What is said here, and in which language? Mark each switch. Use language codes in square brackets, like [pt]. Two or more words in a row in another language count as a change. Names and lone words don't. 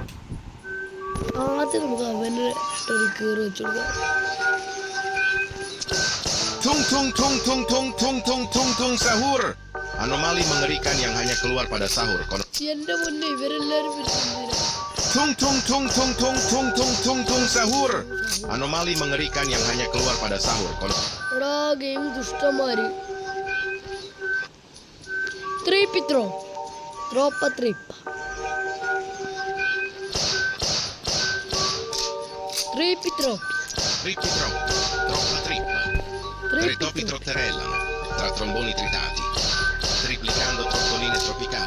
[ml] ആദ്യം നമുക്ക് അവന് ഒരു കയറി വെച്ചു കൊടുക്കാം. Tung tung tung tung tung tung tung tung tung sahur. [id] Anomali mengerikan yang hanya keluar pada sahur. [ml] എന്റെ മുന്നേ ഇവരെല്ലാരും Tung tung tung tung tung tung tung tung tung sahur. [id] Anomali mengerikan yang hanya keluar pada sahur. [ml] എടാ ഗെയിം ദുഷ്ടന്മാര്. Tripitro troppa trippa. Tripitro Troppa trippa. [it] Tre topi trotterellano tra tromboni tritati, triplicando trottoline tropicali.